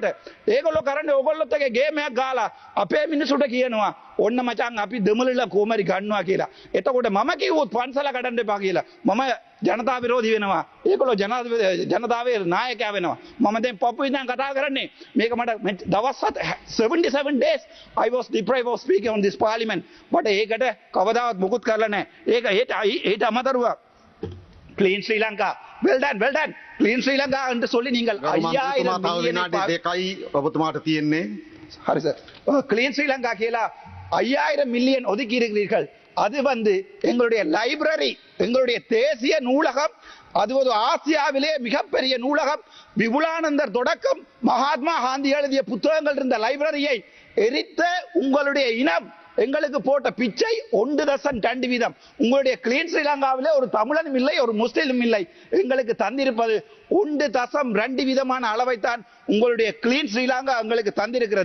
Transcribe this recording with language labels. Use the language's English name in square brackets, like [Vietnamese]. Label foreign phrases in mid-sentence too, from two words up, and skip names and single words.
[Sinhala] ඒගොල්ලෝ කරන්නේ ඕගොල්ලොත් එකේ ගේම් එකක් ගාලා අපේ මිනිසුන්ට කියනවා ඔන්න මචං අපි දෙමළලා කොහමරි ගන්නවා කියලා. එතකොට මම කිව්වොත් පන්සල කඩන්න එපා කියලා. මම ජනතා විරෝධී වෙනවා. ඒගොල්ලෝ ජනතාවේ නායකයා වෙනවා. මම දැන් පපු ඉඳන් කතා කරන්නේ මේක මට දවස් [English] 77 days I was deprived of speaking on this parliament. මට ඒකට කවදාවත් මුකුත් කරලා නැහැ. ඒක ඊට අමතරව Clean Sri Lanka. Well done. [Tamil] Clean Sri Lanka என்று சொல்லி நீங்கள் 5000 மில்லியன் [Sinhala] දෙකයි ඔබතුමාට තියෙන්නේ. හරි සර්. [Tamil] Clean Sri Lanka කියලා 5000 மில்லியன் ஒதுக்கி இருக்கிறீர்கள். அது எங்களுடைய லைப்ரரி எங்களுடைய தேசிய நூலகம் அது ஒரு ஆசியாவிலே மிகப்பெரிய நூலகம் விபுலானந்தர் தொடக்கம் மகாத்மா காந்தி எழுதிய புத்தகங்கள் இருந்த லைப்ரரியை எரித்த உங்களுடைய இனம் எங்களுக்கு போட்ட பிச்சை 1.2 உங்களுடைய கிளீன் ஸ்ரீலங்காவிலே ஒரு தமிழனும் இல்லை ஒரு முஸ்லிமும் இல்லை எங்களுக்கு தந்திருப்பது 1.2 அளவைத்தான் உங்களுடைய கிளீன் ஸ்ரீலங்கா உங்களுக்கு தந்திருக்கிறது.